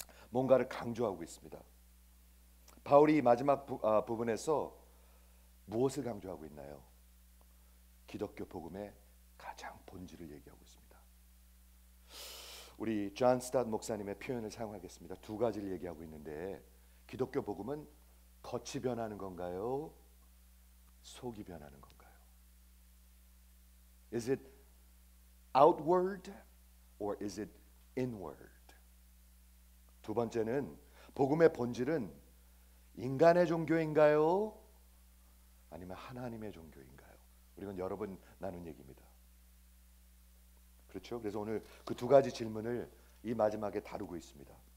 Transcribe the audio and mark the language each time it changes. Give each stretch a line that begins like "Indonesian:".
Korean: 뭔가를 강조하고 있습니다. 바울이 마지막 부분에서 무엇을 강조하고 있나요? 기독교 복음의 가장 본질을 얘기하고 있습니다. 우리 존 스타트 목사님의 표현을 사용하겠습니다. 두 가지를 얘기하고 있는데 기독교 복음은 겉이 변하는 건가요? 속이 변하는 건가요?
English: Is it outward or is it inward?
Korean: 두 번째는 복음의 본질은 인간의 종교인가요? 아니면 하나님의 종교인가요? 우리는 여러 번 나눈 얘기입니다. 그렇죠? 그래서 오늘 그 두 가지 질문을 이 마지막에 다루고 있습니다.